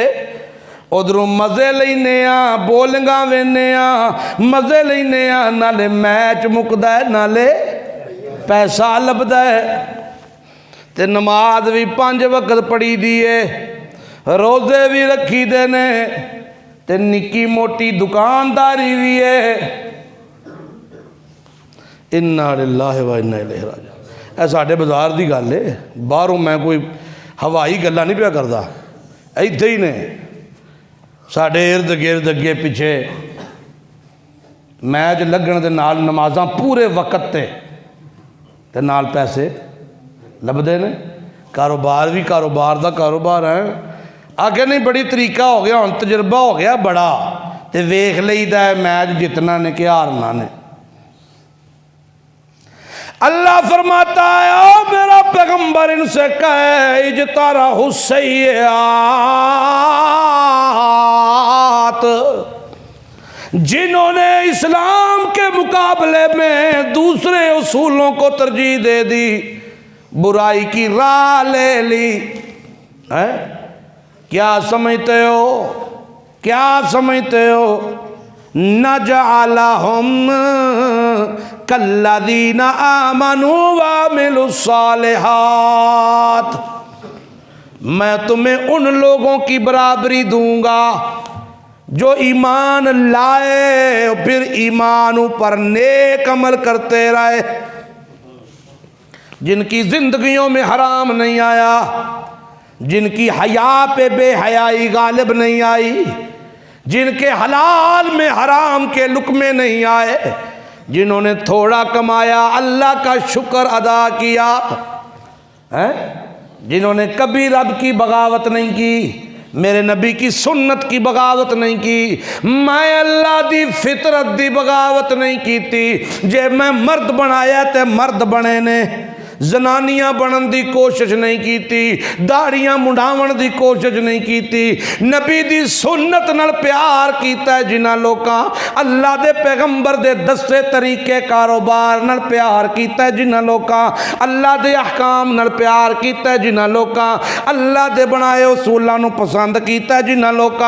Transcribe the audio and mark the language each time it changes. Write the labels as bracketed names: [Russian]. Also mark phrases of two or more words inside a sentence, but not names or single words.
[Punjabi] اودھروں مزے لینے آ، بولنگا وینے آ، مزے لینے آ، نالے میچ مکدا ہے نالے پیسہ لبھدا ہے. تے نماز بھی 5 وقت پڑھی دی ہے، روزے بھی رکھی دے نے، تے نکی موٹی دکانداری بھی ہے. [Arabic] إنا لله وإنا إليه راجعون. [Punjabi] اے ساڈے بازار دی گل ہے، باہروں میں کوئی ہوائی گلاں نہیں پیا کردا، ایتھے ہی نے ساڈے ارد گرد اگے پچھے میچ لگن دے نال نمازاں پورے وقت تے نال پیسے لبھدے نے. کاروبار بھی کاروبار دا کاروبار ہے. اگے نہیں بڑی طریقہ ہو گیا، ہن تجربہ ہو گیا بڑا، تے ویکھ لئیدا ہے میچ جتنا نے کہ ہارنا نے. [Urdu] اللہ فرماتا ہے او میرا پیغمبر ان سے کہے [Arabic] اجترحوا السيئات, [Urdu] جنہوں نے اسلام کے مقابلے میں دوسرے اصولوں کو ترجیح دے دی، برائی کی راہ لے لی ہے. کیا سمجھتے ہو، کیا سمجھتے ہو? [Arabic] نجعلهم كالذين آمنوا وعملوا الصالحات, [Urdu] میں تمہیں ان لوگوں کی برابری دوں گا جو ایمان لائے پھر ایمان پر نیک عمل کرتے رہے, جن کی زندگیوں میں حرام نہیں آیا، جن کی حیا پہ بے حیائی غالب نہیں آئی، جن کے حلال میں حرام کے لقمے نہیں آئے، جنہوں نے تھوڑا کمایا اللہ کا شکر ادا کیا ہے، جنہوں نے کبھی رب کی بغاوت نہیں کی، میرے نبی کی سنت کی بغاوت نہیں کی، میں [Punjabi] اللہ دی فطرت دی بغاوت [Urdu] نہیں کی تھی. [Punjabi] جے میں مرد بنایا تے مرد بنے نے، زنانیاں بنن دی کوشش نہیں کی تھی، داڑھیاں منڈاون دی کوشش نہیں کی تھی. نبی دی سنت نال پیار کیتا ہے جنہاں لوکاں، اللہ دے پیغمبر دے دسے طریقے کاروبار نال پیار کیتا ہے جنہاں لوکاں، اللہ دے احکام نال پیار کیتا ہے جنہاں لوکاں، اللہ دے بنائے اصولاں نوں پسند کیتا ہے جنہاں لوکاں.